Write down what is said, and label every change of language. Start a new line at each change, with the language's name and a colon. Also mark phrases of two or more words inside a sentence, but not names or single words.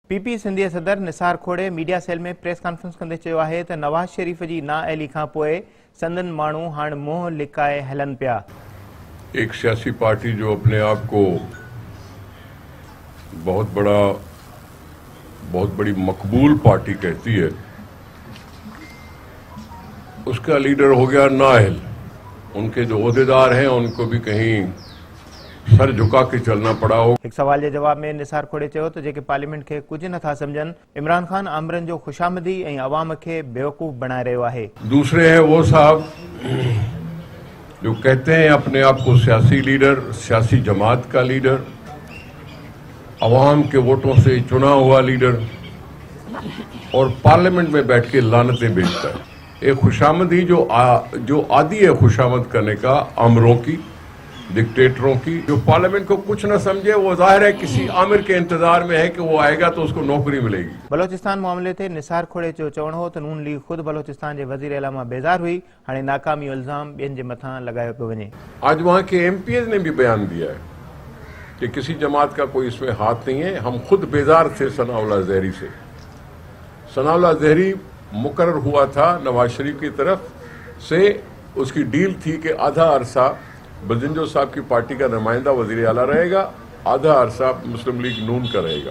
Sindhi: पीपी सिंधी सदर निसार खोड़े मीडिया सेल में
English: press conference
Sindhi: कंदे चयो आहे त नवाज शरीफ जी नाअहली खां पोइ संदन माण्हू हाणे मुंहुं लिकाए हलन पिया।
Urdu: ایک سیاسی پارٹی جو اپنے آپ کو بہت بڑی مقبول پارٹی کہتی ہے، اس کا لیڈر ہو گیا نااہل. ان کے جو عہدیدار ہیں ان کو بھی کہیں سر جھکا کے چلنا پڑا ہو.
Sindhi: एक सवाल के जवाब में निसार खोड़े चयो त जेके पार्लियामेंट के कुछ नथा समझन, इमरान खान आमरन जो खुशामदी ऐं अवाम के बेवकूफ़ बनाए रहो है।
Urdu: دوسرے ہیں وہ صاحب جو کہتے ہیں اپنے آپ کو سیاسی لیڈر، سیاسی جماعت کا لیڈر، عوام کے ووٹوں سے چنا ہوا لیڈر، اور پارلیمنٹ میں بیٹھ کے لعنتیں بیچتا ہے. ایک خوشامدی جو عادی ہے خوشامد کرنے کا، آمروں کی، ڈکٹیٹروں کی، جو پارلیمنٹ کو کچھ نہ سمجھے، وہ ظاہر ہے کسی آمر کے انتظار میں ہے کہ وہ آئے گا تو اس کو نوکری ملے گی.
Sindhi: बलोचिस्तान मामले ते निसार खोड़े जो चवण हो त नून लीग खुद बलोचिस्तान के वजीर आला मां बेजार हुई, हाणे नाकामी इल्जाम ॿियनि जे मथां लगायो पियो वञे।
Urdu: آج وہاں کے ایم پی ایز نے بھی بیان دیا ہے کہ کسی جماعت کا کوئی اس میں ہاتھ نہیں ہے. ہم خود بیزار تھے ثناءاللہ زہری سے۔ ثناءاللہ زہری مقرر ہوا تھا نواز شریف کی طرف سے، اس کی ڈیل تھی کہ آدھا عرصہ بزنجو صاحب کی پارٹی کا نمائندہ وزیر اعلیٰ رہے گا، آدھا عرصہ مسلم لیگ نون کا رہے گا.